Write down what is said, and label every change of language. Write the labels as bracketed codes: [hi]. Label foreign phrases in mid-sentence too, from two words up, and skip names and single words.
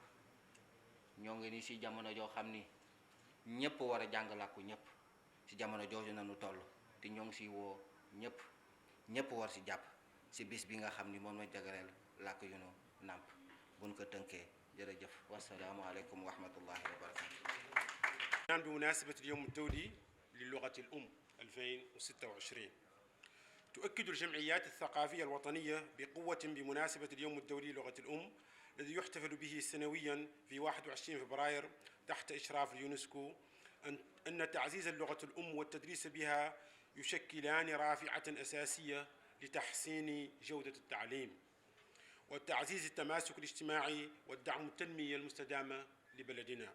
[wo] ñoo ngi ni si jamono joo xam ni ñëpp war a jàng làkku ñëpp, si jamono jooju nanu toll te ñoo ngi si woo ñëpp war si jàpp si bis bi nga xam ni moom la jagleel làkk yu nu nàmp. buñ ko tënkee jërëjëf [ar] والسلام عليكم ورحمة الله وبركاته. بمناسبة اليوم الدولي للغة الأم 2026 تؤكد الجمعيات الثقافية الوطنية بقوة بمناسبة اليوم الدولي للغة الأم الذي يحتفل به سنويا في 21 فبراير تحت إشراف اليونسكو أن تعزيز اللغة الأم والتدريس بها يشكلان رافعة أساسية لتحسين جودة التعليم وتعزيز التماسك الاجتماعي والدعم التنمية المستدامة لبلدنا.